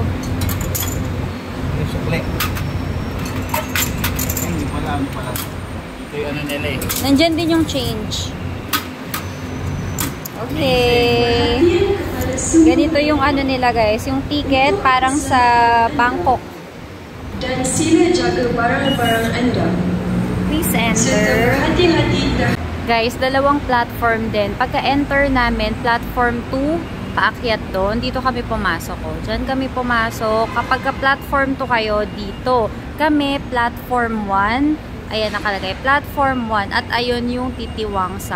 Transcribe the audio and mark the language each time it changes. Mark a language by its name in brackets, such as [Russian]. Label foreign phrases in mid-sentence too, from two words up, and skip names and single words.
[Filipino] Yung sukli. Hindi pala, ito yung ano nila eh. Nandyan din yung change. Okay. Ganito yung ano nila guys. Yung ticket parang sa Bangkok. [Malay] Dan sila jaga barang-barang anda. Please Serta enter. berhati-hati [Filipino] Guys, dalawang platform din. Pagka-enter namin, platform 2, paakyat doon. Dito kami pumasok. Diyan kami pumasok. Kapag ka-platform 2 kayo, dito. Kami, platform 1. Ayan, nakalagay. Platform 1. At ayun yung Titiwangsa.